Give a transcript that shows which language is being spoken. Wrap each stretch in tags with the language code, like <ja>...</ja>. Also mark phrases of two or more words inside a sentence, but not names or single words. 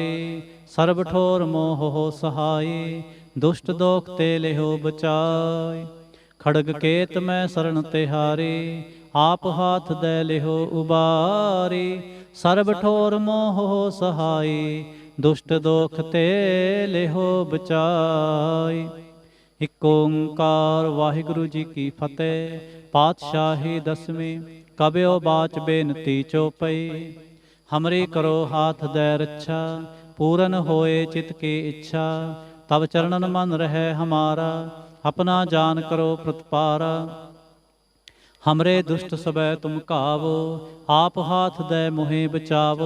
<bra>सर्ब ठोर मोह हो सहाय, दुष्ट दोख ते लिहो बचाय। खड़ग केत मैं शरण तिहारे, आप हाथ दे लिहो उबारे। सर्ब ठोर मोह हो सहाय, दुष्ट दोख ते लिहो बचाय।</bra> <pa>ਇੱਕ ਓਅੰਕਾਰ ਵਾਹਿਗੁਰੂ ਜੀ ਕੀ ਫਤਹਿ। ਪਾਤਸ਼ਾਹੀ ਦਸਵੀਂ। ਕਬਿਯੋ ਬਾਚ ਬੇਨਤੀ ਚੌਪਈ।</pa> <bra>हमरी करो हाथ दे रक्षा, पूरन होए चित की इच्छा। तब चरणन मन रहे हमारा, अपना जान करो प्रतिपारा। हमरे दुष्ट सबै तुम कावो, आप हाथ दे मोहि बचावो।</bra>